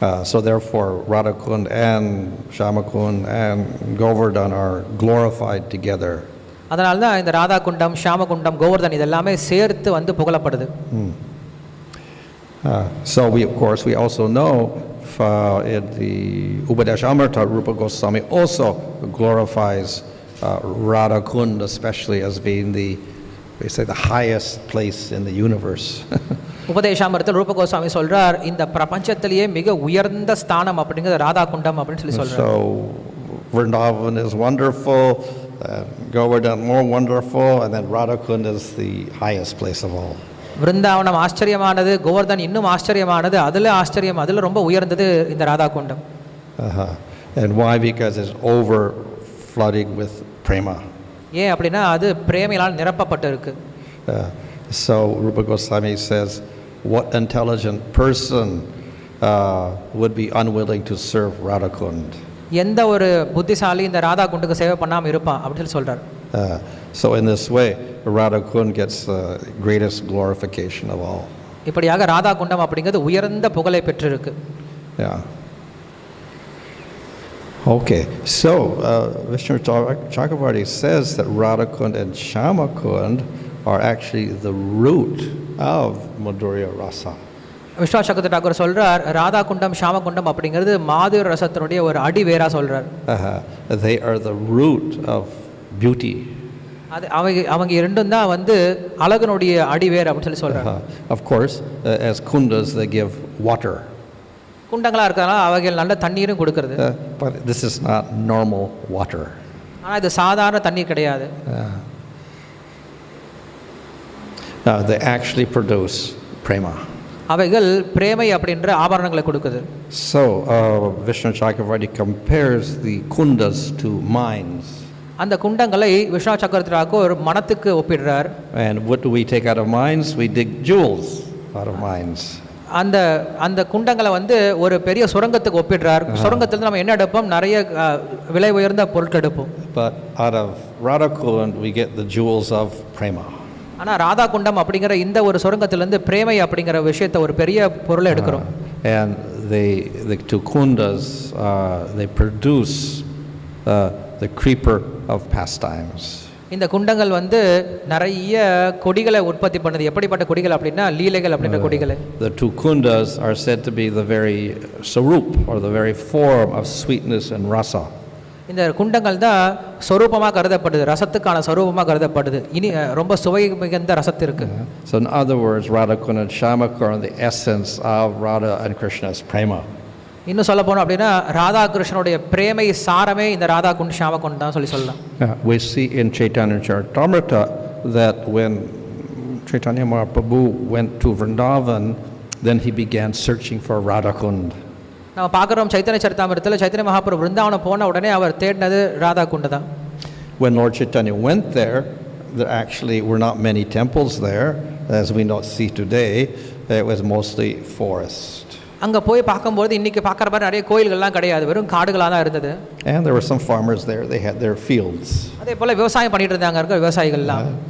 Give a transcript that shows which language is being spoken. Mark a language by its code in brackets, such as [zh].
[en] So therefore Radha Kund and Shama Kund and Govardhan are glorified together. [ta] அதனால தான் இந்த ராதா குண்டம் ஷாம குண்டம் கோவர்தன் இதெல்லாமே சேர்த்து வந்து புகழப்படுது. [en] So we of course we also know in the Upadeshamrita Rupa Goswami also glorifies Radha Kund especially as being we say the highest place in the universe. [ta] உபதேசாமிரத்தில் ரூப கோஸ்வாமி சொல்றார் இந்த பிரபஞ்சத்திலேயே மிக உயர்ந்த ஸ்தானம் அப்படிங்கிறது ராதா குண்டம் அப்படின்னு சொல்லி சொல்றார். [en] So Vrindavan is wonderful, Govardhan more wonderful, and then Radha Kund is the highest place of all. [ta] விருந்தாவனம் ஆச்சரியமானது, கோவர்தன் இன்னும் ஆச்சரியமானது, அதுல ரொம்ப உயர்ந்தது இந்த ராதா குண்டம். [en] And why? Because it's over flooding with prema. [ta] ஏன் அப்படின்னா அது பிரேமையால் நிரப்பப்பட்டு இருக்கு. [en] So Rupa Goswami says, what intelligent person would be unwilling to serve Radha Kund? [ta] எந்த ஒரு புத்திசாலி இந்த ராதா குண்டுக்கு சேவை பண்ணாம இருப்பான் அப்படின்னு சொல்றார். [en] So in this way Radha Kund gets the greatest glorification of all. [ta] இப்படியாக ராதா குண்டம் அப்படிங்கிறது உயர்ந்த புகழை பெற்றிருக்கு. [en] Yeah. Okay, so Vishnu Chakravarti says that Radha Kund and Shama Kund are actually the root of Madhurya Rasa. [ta] Vishwa சக்கர டாகூர் சொல்றார் ராதா குண்டம் ஷாம குண்டம் அப்படிங்கிறது மாதுரி ரசத்தினுடைய ஒரு அடி வேரா சொல்றார். [en] They are the root of beauty. [ta] அது அவங்க இரண்டும் தான் வந்து அழகுனுடைய அடி வேர் அப்படின்னு சொல்லி சொல்றாங்க. [en] Of course, as kundas they give water. [ta] குண்டங்களா இருக்கறனால அவைகள் நல்ல தண்ணீரும் கொடுக்கிறது. [en] But this is not normal water. [ta] ஆனா இது சாதாரண தண்ணீர் கிடையாது. [en] They actually produce prema. [ta] அவைகள் பிரேமை அப்படின்ற ஆபரணங்களை கொடுக்குது. [en] So Vishnu Chakravarti compares the kundas to mines. [ta] அந்த குண்டங்களை விஷ்ணு சக்கரவர்த்தி டாகூர் மனத்துக்கு ஒப்பிடுறார். [en] And what do we take out of mines? We dig jewels out of mines. [ta] அந்த குண்டங்களை வந்து ஒரு பெரிய சுரங்கத்துக்கு ஒப்பிடுறார். சுரங்கத்துல நம்ம என்ன எடுப்போம்? நிறைய விலை உயர்ந்த பொருட்கள் எடுப்போம். [en] But out of Radha Kund we get the jewels of prema. [ta] ஆனா ராதா குண்டம் அப்படிங்கிற இந்த ஒரு சுரங்கத்துல இருந்து பிரேமை அப்படிங்கிற விஷயத்தை ஒரு பெரிய பொருளை எடுக்கிறோம். [en] And the two kundas they produce the creeper of pastimes. [ta] இந்த குண்டங்கள் வந்து நிறைய கொடிகளை உற்பத்தி பண்ணுது. எப்படிப்பட்ட கொடிகள் அப்படின்னா லீலைகள் அப்படின்ற கொடிகள். [en] The two kundas are said to be the very sarup or the very form of sweetness and rasa. [ta] இந்த குண்டங்கள் தான் சொரூபமாக கருதப்படுது, ரசத்துக்கான சொரூபமாக கருதப்படுது. இனி ரொம்ப சுவை மிகுந்த ரசத்து இருக்கு. [en] So in other words, Radha Kund and Shama Kund are the essence of Radha and Krishna's prema. [ta] இன்னும் சொல்ல போனோம் அப்படின்னா ராதா கிருஷ்ணனுடைய பிரேமை சாரமே இந்த ராதா குண்ட் ஷாம குண்ட் தான் சொல்லலாம். [en] We see in Chaitanya Charitamrita that when Chaitanya Mahaprabhu went to Vrindavan, then he began searching for Radha Kund. [ta] நம்ம பார்க்குறோம் சைத்தன்ய சரிதாமிரத்தில் சைத்தன்ய மகாபிரபு விருந்தாவனம் போன உடனே அவர் தேடினது ராதா குண்டு தான். [en] When Lord Chaitanya went there, there actually were not many temples there, as we not see today. It was mostly forest. [ta] அங்கே போய் பார்க்கும்போது இன்றைக்கி பார்க்குற மாதிரி நிறைய கோயில்கள்லாம் கிடையாது, வெறும் காடுகளாக தான் இருந்தது. [en] And there were some farmers there, they had their fields. [ta] அதே போல் விவசாயம் பண்ணிட்டு இருந்தாங்க, இருக்க விவசாயிகள்லாம்.